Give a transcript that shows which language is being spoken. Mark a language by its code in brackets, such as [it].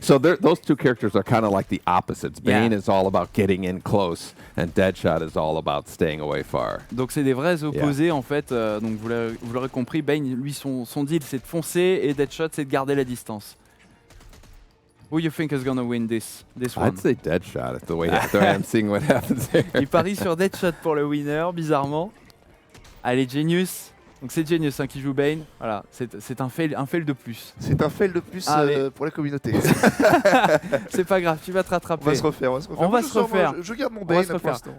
[en] So those two characters are kind of like the opposites. Bane is all about getting in close, and Deadshot is all about staying away far. [fr] Donc c'est des vrais opposés en fait. Donc vous l'aurez compris, Bane, lui, son deal c'est de foncer et Deadshot c'est de garder la distance. [en] Who you think is gonna win this one? I'd say Deadshot, the way I'm seeing what happens there. [fr] Il parie sur Deadshot pour le winner, bizarrement. Allez, Genius. Donc c'est Genius qui joue Bane. Voilà, c'est un fail de plus. C'est un fail de plus pour la communauté. C'est pas grave, tu vas te rattraper. On va se refaire. Je garde mon Bane pour l'instant.